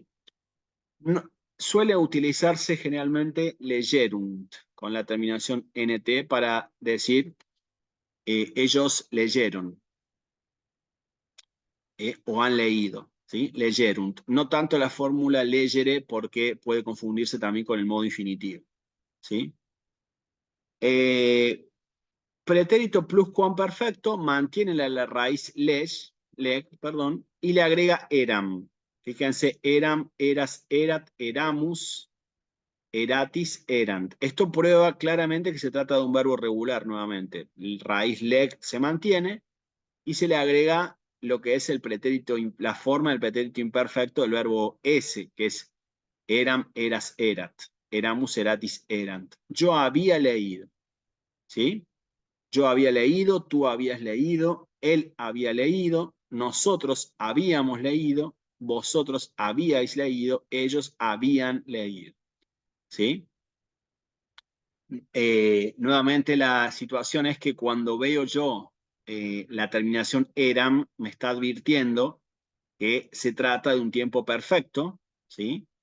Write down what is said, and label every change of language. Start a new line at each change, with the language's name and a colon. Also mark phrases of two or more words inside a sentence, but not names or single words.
Spanish: No, suele utilizarse generalmente legerunt, con la terminación nt para decir ellos leyeron, o han leído. ¿Sí? Legerunt. No tanto la fórmula legere porque puede confundirse también con el modo infinitivo. ¿Sí? Pretérito pluscuamperfecto mantiene la raíz leg, perdón, y le agrega eram.
Latin: Fíjense, eram, eras, erat, eramus, eratis, erant.
Spanish: Esto prueba claramente que se trata de un verbo regular nuevamente. El raíz leg se mantiene y se le agrega lo que es el pretérito, la forma del pretérito imperfecto del verbo ese, que es
Latin: eram, eras, erat, eramus, eratis, erant.
Spanish: Yo había leído, ¿sí? Yo había leído, tú habías leído, él había leído, nosotros habíamos leído, vosotros habíais leído, ellos habían leído, ¿sí? Nuevamente la situación es que cuando veo yo la terminación eram, me está advirtiendo que se trata de un tiempo perfecto, ¿sí?